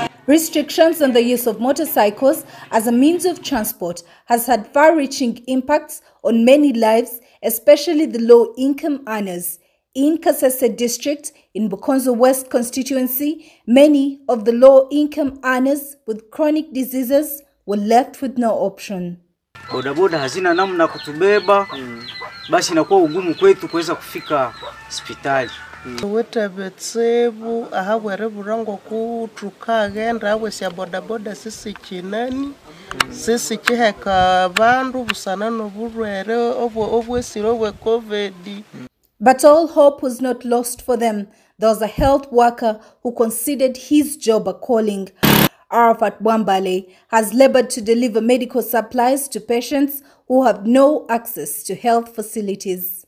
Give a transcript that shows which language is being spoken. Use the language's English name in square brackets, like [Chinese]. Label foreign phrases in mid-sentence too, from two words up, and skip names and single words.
[English] Restrictions on the use of motorcycles as a means of transport has had far-reaching impacts on many lives, especially the low-income earners. In Kasese district, in Bukonzo West constituency, many of the low-income earners with chronic diseases were left with no option. [Swahili] Bodaboda hazina namna kutubeba, basi inakuwa ugumu kwetu kuweza kufika hospitali. [Konzo] Wetabetsebu ahabwere burango kutukagenda awesya bodaboda sisi kinani sisi kiheka bandu busana n'oburwere obwesiro bwe Covid. [English] But all hope was not lost for them. There was a health worker who considered his job a calling. Arafat Bwambale has labored to deliver medical supplies to patients who have no access to health facilities.